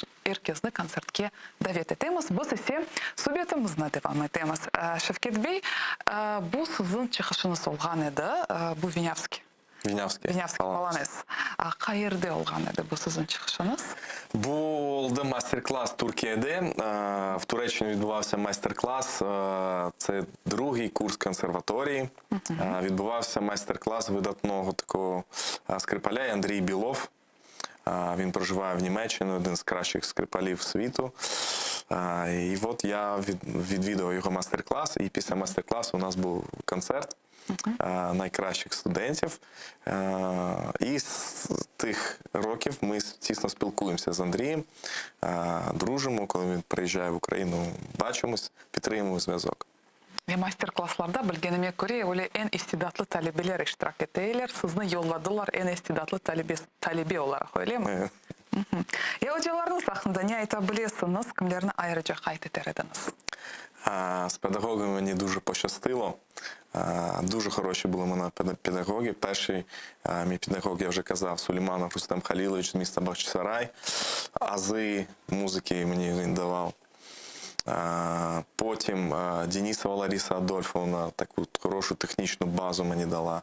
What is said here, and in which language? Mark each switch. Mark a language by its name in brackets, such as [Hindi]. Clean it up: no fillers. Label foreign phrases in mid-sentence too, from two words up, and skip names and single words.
[Crimean Tatar] Herkesini konsertke davet etemiz. Biz ise sohbetimizne devam etemiz. Şevket Bey, bu sizin çıkışınız olgan edi. Bu Vinyavski. Vinyavski Polonez. Qayerda olgan edi bu sizin çıkışınız? Bu oldu майстер-клас Türkiye'de. [Ukrainian] В Туреччині відбувався майстер-клас. Це другий курс консерваторії. Відбувався майстер-клас видатного такого скрипаля Андрій Білов. Він проживає в Німеччині, один з кращих скрипалів світу. І от я відвідував його майстер-клас, і після майстер-класу у нас був концерт найкращих студентів. І з тих років ми тісно спілкуємося з Андрієм, дружимо, коли він приїжджає в Україну, бачимось, підтримуємо зв'язок. [Crimean Tatar] Ve master-klasslarda bilgenime göre öyle en istidatlı talebeler iştirak ettiler. Sizni yolladılar en istidatlı talebe olarak, öyle mi? Ya hocalarınız hakkında ne aytabilirsiniz? Kimlerini ayrıca kayıt ederdiniz? [Ukrainian] З педагогами мені дуже пощастило. Дуже хороші були в мене педагоги. Перший мій педагог, я вже казав, Сулейманов Рустем Халілович з міста Бахчисарай. Ази музики мені він давав. Потім Денисова Лариса Адольфовна таку хорошу технічну базу мені дала.